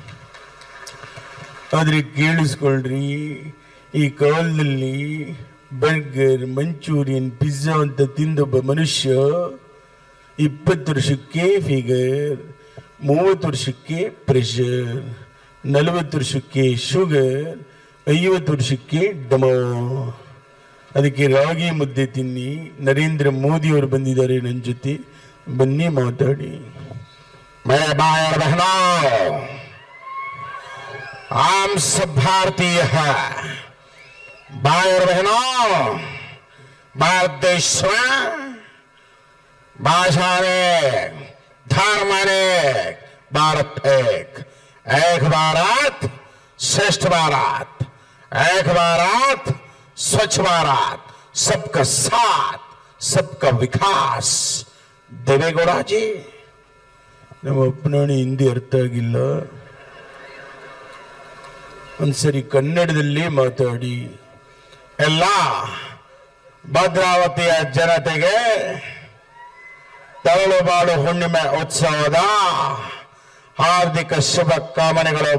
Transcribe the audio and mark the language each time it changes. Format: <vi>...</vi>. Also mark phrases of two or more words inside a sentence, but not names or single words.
<kn>ಆದರೆ ಕೇಳಿಸ್ಕೊಳ್ರಿ, ಈ ಕಾಲದಲ್ಲಿ ಬರ್ಗರ್, ಮಂಚೂರಿಯನ್, ಪಿಜ್ಜಾ ಅಂತ ತಿಂದೊಬ್ಬ ಮನುಷ್ಯ 20 ವರ್ಷಕ್ಕೆ ಫಿಗರ್, 30 ವರ್ಷಕ್ಕೆ ಪ್ರೆಷರ್, 40 ವರ್ಷಕ್ಕೆ ಶುಗರ್, 50 ವರ್ಷಕ್ಕೆ ಡಮ. ಅದಕ್ಕೆ ರಾಗಿ ಮುದ್ದೆ ತಿನ್ನಿ. ನರೇಂದ್ರ ಮೋದಿ ಅವರು ಬಂದಿದ್ದಾರೆ ನನ್ನ ಜೊತೆ, ಬನ್ನಿ ಮಾತಾಡಿ.</kn> <hi>भाइयों बहनों, आम सब भारतीय है. भाइयों बहनों, भारत देश में भाषा अनेक, धर्म अनेक, भारत एक. एक भारत श्रेष्ठ भारत, एक भारत स्वच्छ भारत, सबका साथ, सबका विकास. देवेगौड़ा जी,</hi> <kn>ನಮ್ಮ ಅಪ್ಪನಾಣಿ ಹಿಂದಿ ಅರ್ಥ ಆಗಿಲ್ಲ. ಒಂದ್ಸರಿ ಕನ್ನಡದಲ್ಲಿ ಮಾತಾಡಿ. ಎಲ್ಲ ಭದ್ರಾವತಿಯ ಜನತೆಗೆ ತರಳುಬಾಳು ಹುಣ್ಣಿಮೆ ಉತ್ಸವದ ಹಾರ್ದಿಕ ಶುಭ ಕಾಮನೆಗಳು.</kn>